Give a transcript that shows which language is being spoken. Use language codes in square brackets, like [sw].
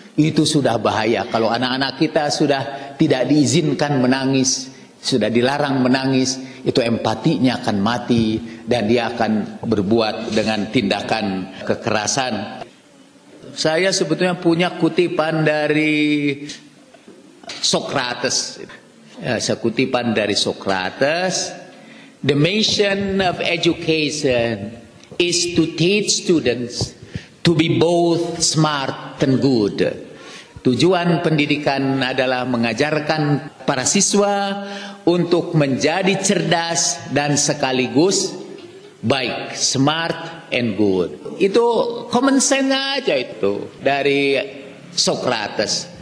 [id] Itu sudah bahaya. Kalau anak-anak kita sudah tidak diizinkan menangis, sudah dilarang menangis, itu empatinya akan mati dan dia akan berbuat dengan tindakan kekerasan. Saya sebetulnya punya kutipan dari Socrates. Kutipan dari Socrates. [en] The mission of education is to teach students to be both smart and good. [id] Tujuan pendidikan adalah mengajarkan para siswa untuk menjadi cerdas dan sekaligus baik, [en] smart and good. [id] Itu common sense aja itu dari Socrates.